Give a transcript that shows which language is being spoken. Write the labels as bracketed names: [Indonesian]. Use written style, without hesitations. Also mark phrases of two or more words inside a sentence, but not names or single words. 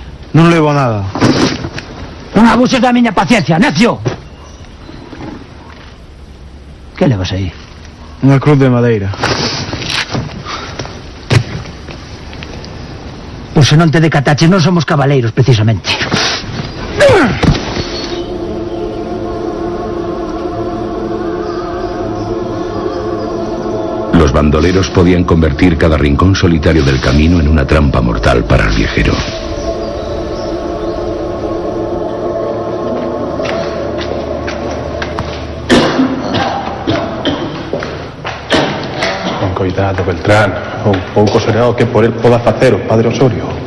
[Galician] Non levo nada. Non abuses da miña paciencia, necio! Que levas aí? Unha cruz de madeira. Pois se non te decataches, non somos cabaleiros, precisamente. [Spanish] Los bandoleros podían convertir cada rincón solitario del camino en una trampa mortal para el viajero. [Galician] Coidado, Beltrán, un pouco será o que por él poda facer o padre Osorio.